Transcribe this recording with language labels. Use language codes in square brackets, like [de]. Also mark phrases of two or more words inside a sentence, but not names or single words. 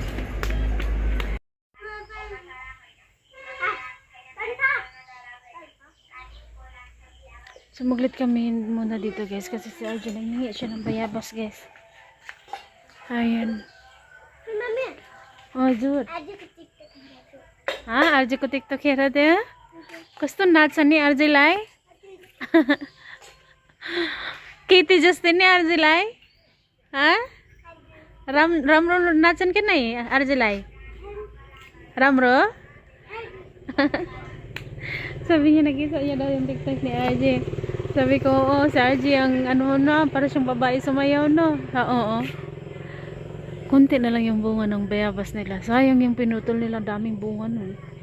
[tl] Sumaglit kami muna dito guys kasi si Arjen nanghingi siya ng bayabas guys. Ayan. Oh dude. [hi] हाँ आरजे को टिकटॉक खेल रहे थे [ne] कस्तो नाच्ने आरजेलाई केटी जस्तै नै आरजेलाई राम्रो नाच्छन् कि नै आरजेलाई राम्रो [tl] sabi niya nakita niya daw yung TikTok ni Arje. Sabi ko oo si Arje ang ano na para siyang babae sumayaw no. Oo. Kunti na lang yung bunga ng bayabas nila. Sayang yung pinutol nila, daming bunga nun.